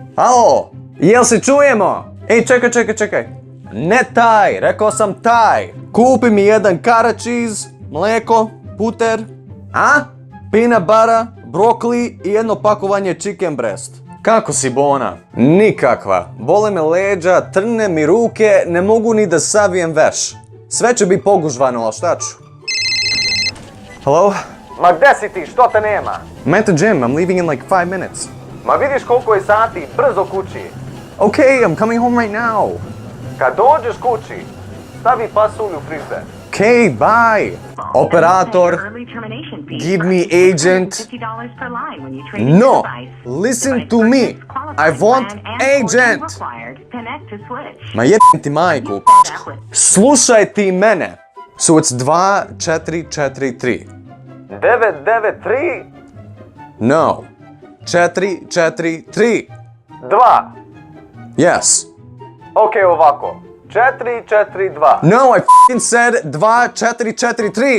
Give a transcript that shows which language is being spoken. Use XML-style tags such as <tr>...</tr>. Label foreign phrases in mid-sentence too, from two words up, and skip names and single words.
<sr>Alo, jel se čujemo? Ej, čekaj. Ne taj, rekao sam taj. Kupi mi jedan karačiz, mlijeko, puter,</sr> <en>peanut butter,</en> <sr>brokoli i jedno pakovanje</sr> <en>chicken breast.</en> <sr>Kako si, Bona? Nikakva. Bole me leđa, trne mi ruke, ne mogu ni da savijem veš. Sve će biti pogužvano, ali šta ću? Hello? Ma gde si ti? Što te nema?</sr> <en>I'm at the gym. I'm leaving in like 5 minutes.</en> <sr>Ma vidiš koliko je sati, brzo kući.</sr> <en>Okay, I'm coming home right now.</en> <sr>Kad dođeš kući, stavi pasulj u frižder.</sr> <en>Okay, bye. Operator, give me agent. No, listen to me. I want agent.</en> <sr>Ma jebim ti majku. Slušaj ti mene.</sr> <en>So it's 2443. 993? No. 443. 2. Yes.</en> <sr>Okay, ovako. 442.</sr> <en>No, I f***ing said 2443.</en>